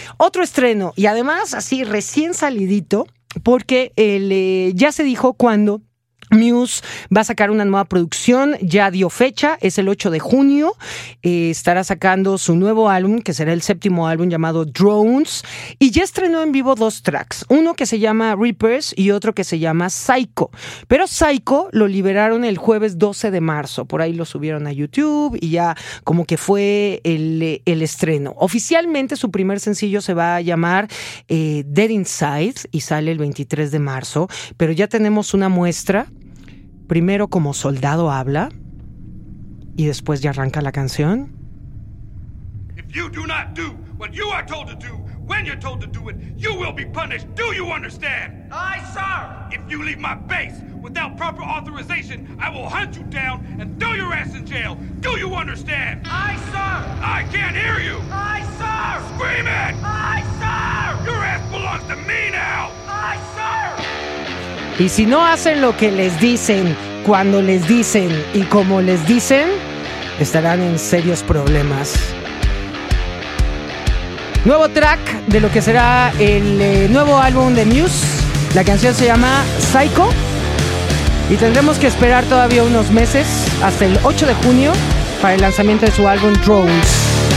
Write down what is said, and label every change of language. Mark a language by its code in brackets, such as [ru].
[es] Otro estreno, y además así recién salidito, porque ya se dijo cuándo Muse va a sacar una nueva producción, ya dio fecha, es el 8 de junio, estará sacando su nuevo álbum, que será el séptimo álbum llamado Drones, y ya estrenó en vivo dos tracks, uno que se llama Reapers y otro que se llama Psycho, pero Psycho lo liberaron el jueves 12 de marzo, por ahí lo subieron a YouTube y ya como que fue el estreno. Oficialmente su primer sencillo se va a llamar Dead Inside y sale el 23 de marzo, pero ya tenemos una muestra. Primero como soldado habla y después ya arranca la canción. [en] If you do not do what you are told to do, when you're told to do it, you will be punished. Do you understand? Aye, sir. If you leave my base without proper authorization, I will hunt you down and throw your ass in jail. Do you understand? Aye, sir. I can't hear you. Aye, sir. Scream it. Aye, sir. Your ass belongs to me now. Aye, sir. [es] Y si no hacen lo que les dicen, cuando les dicen y como les dicen, estarán en serios problemas. Nuevo track de lo que será el nuevo álbum de Muse. La canción se llama Psycho. Y tendremos que esperar todavía unos meses, hasta el 8 de junio, para el lanzamiento de su álbum Drones.